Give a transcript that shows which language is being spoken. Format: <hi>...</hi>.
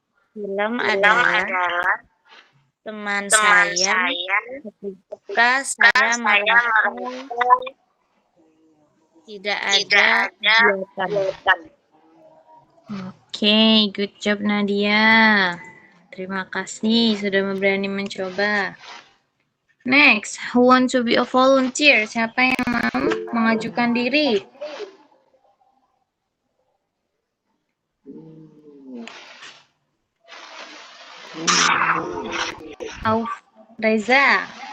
<id>Film adalah teman saya ketika saya merasa tidak ada kegiatan.</id> <en>Okay, good job Nadia.</en> <id>Terima kasih sudah berani mencoba.</id> <en>Next, who want to be a volunteer?</en> <id>Siapa yang mau mengajukan diri? Reza.</id>